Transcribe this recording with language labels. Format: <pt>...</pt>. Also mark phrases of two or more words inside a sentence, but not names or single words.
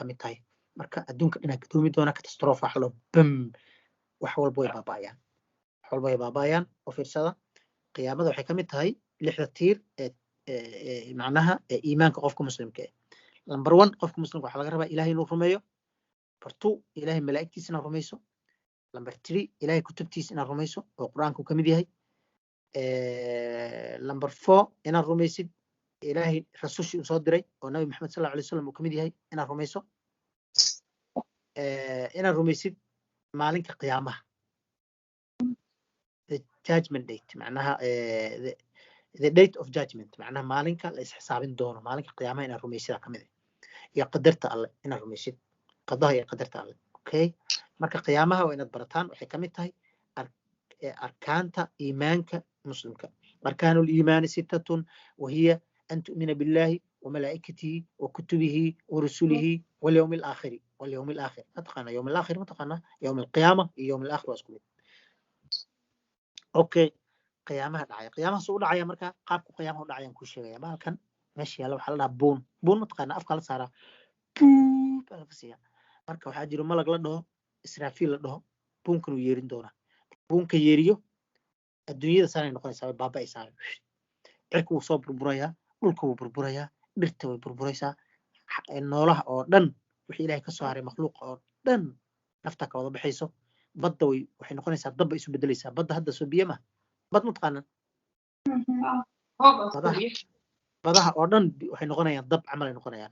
<so>kamid tahay marka adduunka dhinaca gadoomi doona catastrophe wax loo bam wax walba way baaba'ayaan oo fiirsada qiyaamada waxay kamid tahay 6 tiir ee macnaha iimaanka qofka muslimka number 1 qofka muslimka waxa laga rabaa ilaahay inuu rumeeyo number 2 ilaahay malaa'igtiisa inuu rumayso number 3 ilaahay kutubtiisa inuu rumayso oo quraanku kamid yahay number 4 inaad rumaysid ilaahay rasuushii soo diray oo nabi maxamed</so> <ar>صلى الله عليه وسلم</ar> <so>uu kamid yahay inaad rumayso inaad rumaysid maalinka qiyaamaha</so> <en>the judgment date</en> <so>macnaha the</so> <en>date of judgment</en> <so>macnaha maalinka la isxisaabin doono maalinka qiyaamaha inaad rumaysid kamid ah iyo qadarta alle inaad rumaysid qadaha iyo qadarta alle okay marka qiyaamaha waa inaad barataan waxay kamid tahay arkaanta iimaanka muslimka</so> <ar>أركان الإيمان 6 وهي أن تؤمن بالله وملائكته وكتبه ورسله واليوم الآخر</ar> <so>mataqana</so> <ar>يوم الآخر</ar> <so>mataqana</so> <ar>يوم القيامة</ar> <so>iyo</so> <ar>يوم الآخر</ar> <so>waa isku mid okay qiyaamaha soo dhacaya marka qaabku qiyaamaha u dhacayaan ku sheegaya baalkan meesha yaala waxa la dhahaa buun mataqana afka la saaraa marka waxaa jiro malag la dhaho israafiil la dhaho buunkan uu yeerin doonaa buunka yeeriyo adduunyada sanay noqonaysaa way baaba'aysaa cirka wuu soo burburayaa dhulka wuu burburayaa dhirta way burburaysaa noolaha oo dhan wixii ilaahay ka soo haray makhluuqa oo dhan nafta ka wada baxayso badda waxay noqonaysaa dab bay isu bedelaysaa badda hadda soo biyo ma bad ma taqaanaan badaha oo dhan waxay noqonayaan dab camal ay noqonayaan</so>